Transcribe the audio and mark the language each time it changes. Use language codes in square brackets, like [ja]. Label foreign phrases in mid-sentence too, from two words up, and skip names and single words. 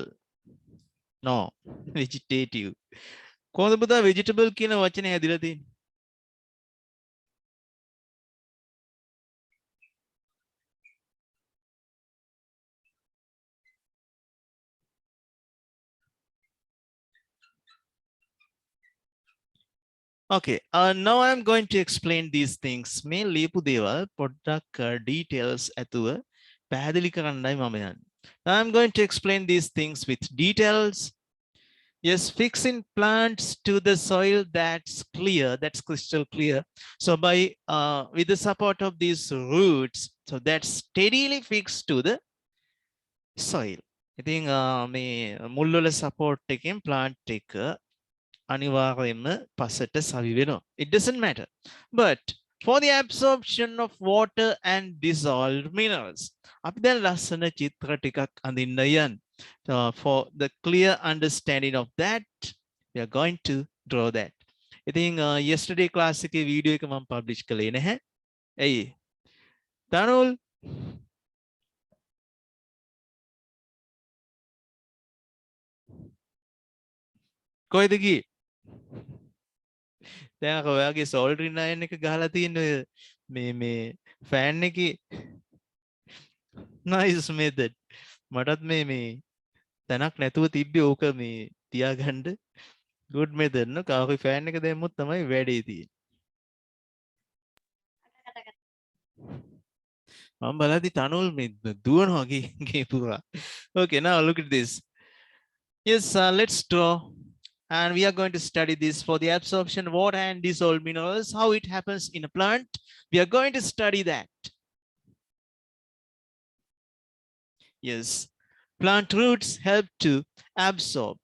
[en] No, vegetative. [si] කොහොමද පුතා vegetable කියන වචනේ හැදිලා තියෙන්නේ? [en] Okay, now I'm going to explain these things. [si] මේ ලියපු දේවල් පොඩ්ඩක් details ඇතුව පැහැදිලි කරන්නයි මම යන්නේ. [en] Now I'm going to explain these things with details. Yes, fixing plants to the soil, that's clear, that's crystal clear. So by with the support of these roots, so that's steadily fixed to the soil. I think [si] මේ මුල්වල support එකෙන් plant එක අනිවාර්යයෙන්ම පසට සවි වෙනවා. [en] It doesn't matter. But for the absorption of water and dissolved minerals. [si] අපි දැන් ලස්සන චිත්‍ර ටිකක් අඳින්න යන්න. [en] So for the clear understanding of that, we are going to draw that. [si] ඉතින් yesterday class එකේ video එක මම publish කළේ නැහැ. ඇයි? තනුල් කොයිද ගියේ? දැන් ඔයාගේ soldering iron එක ගහලා තියෙන මේ fan එකේ [en] nice method. [si] මටත් මේ තැනක් නැතුව තිබ්බේ ඕක මේ තියාගන්න [en] good method [si] න කාගේ fan එක දැම්මොත් තමයි වැඩේ තියෙන්නේ. මම බලද්දි තනුල් මේ දුවනවා ගේ පුරා. [en] Okay, now look at this. Yes, let's draw. And we are going to study this for the absorption of water and dissolved minerals, how it happens in a plant. We are going to study that. Yes, plant roots help to absorb.